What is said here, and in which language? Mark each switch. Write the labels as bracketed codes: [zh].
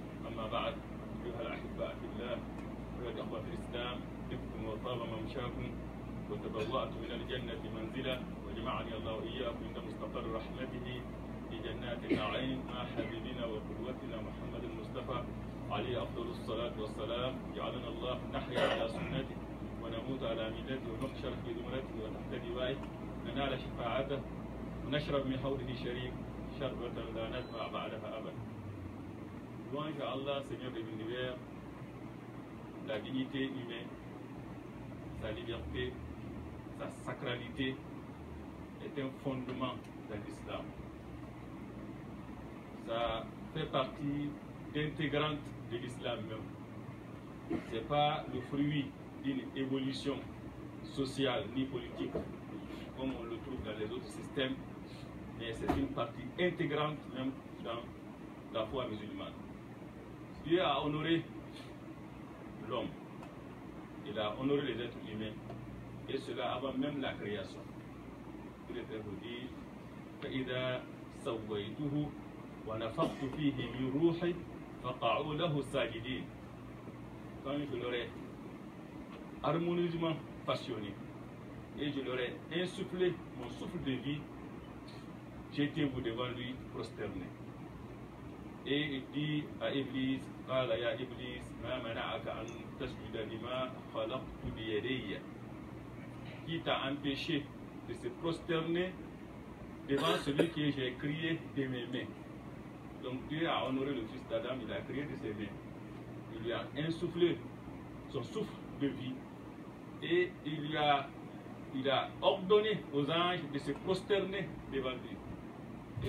[ar] أما بعد أيها الأحباء في الله أيها الأخوة في الإسلام طبتم وطاب ممشاكم وتبوأتم من الجنة منزلا وجمعني الله وإياكم عند مستقر رحمته في جنات النعيم مع حبيبنا وقدوتنا محمد المصطفى عليه أفضل الصلاة والسلام. جعلنا الله نحيا على سنته ونموت على ملته ونحشر في زمرته وتحت لوائه ننال شفاعته ونشرب من حوضه شريف شربة لا نزمع بعدها أبدا. [fr] Louange à Allah, Seigneur de l'univers, la dignité humaine, sa liberté, sa sacralité est un fondement dans l'islam. Ça fait partie intégrante de l'islam même. Ce n'est pas le fruit d'une évolution sociale ni politique comme on le trouve dans les autres systèmes, mais c'est une partie intégrante même dans la foi musulmane. Dieu a honoré l'homme, il a honoré les êtres humains, et cela avant même la création. Il est vous dire [ar] فإذا سويته ونفخت فيه من روحي فقعوا له ساجدين. [fr] Quand je l'aurai harmonieusement passionné et je leur ai insufflé mon souffle de vie, j'étais-vous devant lui prosterné. Et il dit à Iblis, [ar] قال يا إبليس ما منعك أن تسجد لما خلقت بيدي. [fr] Qui t'a empêché de se prosterner devant celui que j'ai créé de mes mains. Donc Dieu a honoré le fils d'Adam, il a créé de ses mains. Il lui a insufflé son souffle de vie et il a ordonné aux anges de se prosterner devant lui.